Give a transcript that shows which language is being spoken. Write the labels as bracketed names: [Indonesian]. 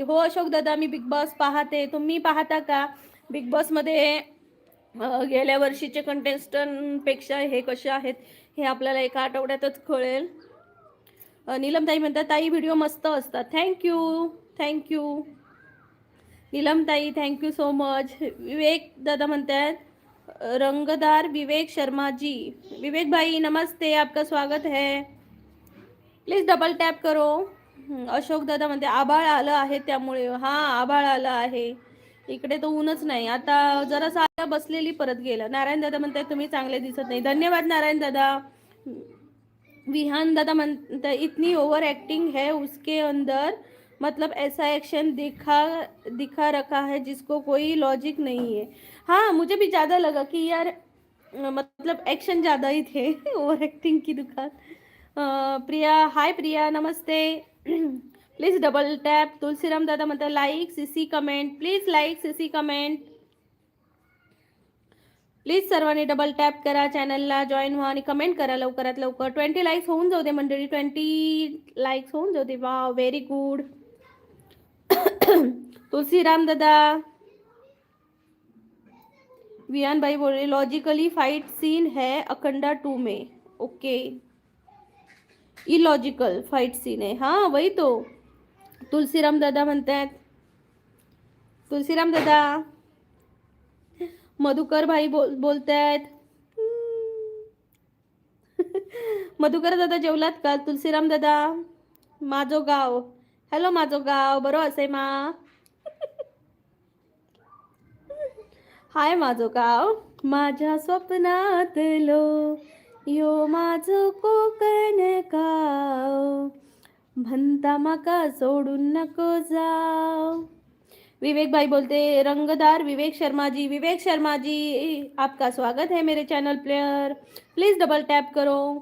[Marathi] हो अशोक दादा मी big boss पाहते. तुम्ही पाहता का? बिग बॉस मध्ये गेल्या वर्षीचे कंटेस्टंट पेक्षा हे कसे आहेत हे आपल्याला एका आठवड्यातच कळेल. नीलम ताई म्हणतात ताई व्हिडिओ मस्त असतात. थँक्यू थँक्यू नीलम ताई, थँक्यू सो मच. विवेक दादा म्हणतात [Hindi] रंगदार विवेक शर्मा जी। विवेक भाई नमस्ते, आपका स्वागत है। [English] Please double tap करो। [Marathi] अशोक दादा म्हणते आभाळ आलं आहे त्यामुळे, हा आभाळ आलं आहे इकडे, तर ऊनच नाही आता, जरा साधा बसलेली परत गेलं। नारायण दादा म्हणताय तुम्ही चांगले दिसत नाही, धन्यवाद नारायण दादा। विहान दादा म्हणता [Hindi] इतनी ओवर एक्टिंग है उसके अंदर, मतलब ऐसा एक्शन दिखा रखा है जिसको कोई लॉजिक नहीं है। हाँ मुझे भी ज़्यादा लगा कि यार मतलब एक्शन ज़्यादा ही थे ओवर एक्टिंग की दुकान। प्रिया, हाय प्रिया नमस्ते। [English] Please double tap. [Marathi] तुलसीराम दादा म्हणता like CC comment, please like CC comment, please सर्वांनी डबल टॅप करा, चॅनलला जॉईन व्हा आणि कमेंट करा लवकरात लवकर। 20 लाईक्स होऊन जाऊ दे मंडळी, 20 लाईक्स होऊन जाऊ दे। [English] Wow very good. [Hindi] तुलसीराम दादा, विहान भाई बोल रहे लॉजिकली फाइट सीन है अखंडा 2 में। ओके, इलॉजिकल फाइट सीन है, हाँ वही तो। [Marathi] तुलसीराम दादा म्हणतात, तुलसीराम दादा, मधुकर भाई बोलतायत। मधुकर दादा जेवलात का? तुलसीराम दादा, माझो गाव, हॅलो [Goan Konkani] माझो गाव बरो असे मा। हाय माझो गाव, माझ्या स्वप्नातलो यो माझो कोकण गाव, म्हणता माका सोडून नको जाओ। [Hindi] विवेक भाई बोलते रंगदार विवेक शर्मा जी। विवेक शर्मा जी आपका स्वागत है मेरे चैनल पर, प्लीज़ डबल टैप करो।